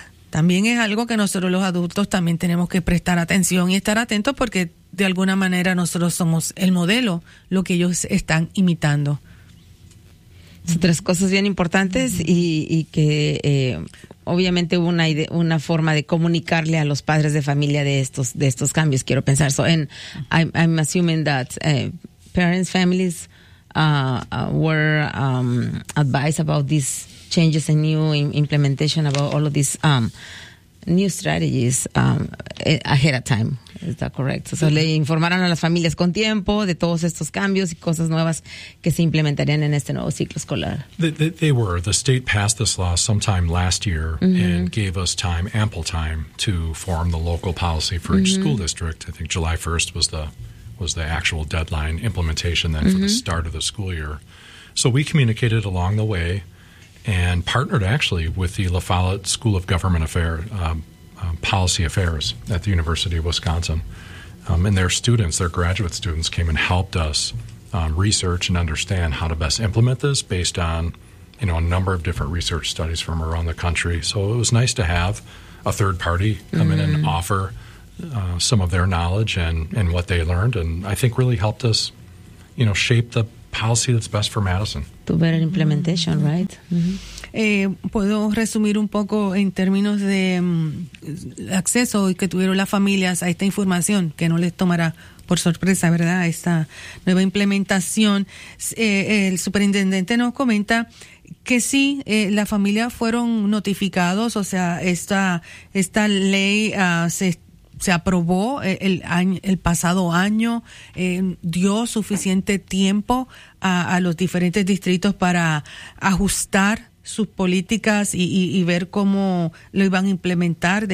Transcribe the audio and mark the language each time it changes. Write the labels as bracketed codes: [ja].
[es] También es algo que nosotros los adultos también tenemos que prestar atención y estar atentos, porque de alguna manera nosotros somos el modelo, lo que ellos están imitando. Son tres cosas bien importantes y que obviamente hubo una forma de comunicarle a los padres de familia de estos cambios, quiero pensar. [en] So, and I'm assuming that parents, families were advised about these changes and new implementation about all of these new strategies ahead of time. Is that correct? [es] So le informaron a las familias con tiempo de todos estos cambios y cosas nuevas que se implementarían en este nuevo ciclo escolar. [en] They were. The state passed this law sometime last year mm-hmm. and gave us time, ample time, to form the local policy for each mm-hmm. school district. I think July 1st was the actual deadline implementation then mm-hmm. for the start of the school year. So we communicated along the way and partnered actually with the La Follette School of Government Affairs, Policy Affairs at the University of Wisconsin. And their students, their graduate students, came and helped us research and understand how to best implement this based on, a number of different research studies from around the country. So it was nice to have a third party come mm-hmm. in and offer some of their knowledge and what they learned, and I think really helped us, shape the policy that's best for Madison. To better implementation, mm-hmm. right? Mm-hmm. [es] Puedo resumir un poco en términos de acceso que tuvieron las familias a esta información, que no les tomará por sorpresa, ¿verdad? Esta nueva implementación. El superintendente nos comenta que sí, las familias fueron notificados, o sea, esta ley se aprobó el pasado año, dio suficiente tiempo a los diferentes distritos para ajustar sus políticas y ver cómo lo iban a implementar.